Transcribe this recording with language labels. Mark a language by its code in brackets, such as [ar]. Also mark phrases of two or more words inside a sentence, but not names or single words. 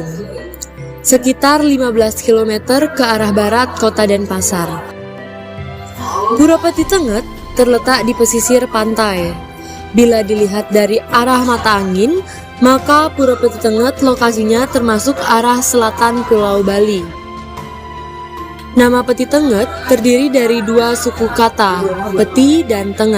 [id] Sekitar 15 km ke arah barat Kota Denpasar. Pura Peti Tenget terletak di pesisir pantai. Bila dilihat dari arah mata angin, maka Pura Peti Tenget lokasinya termasuk arah selatan Pulau Bali. Nama Peti Tenget terdiri dari dua suku kata, Peti dan Tenget.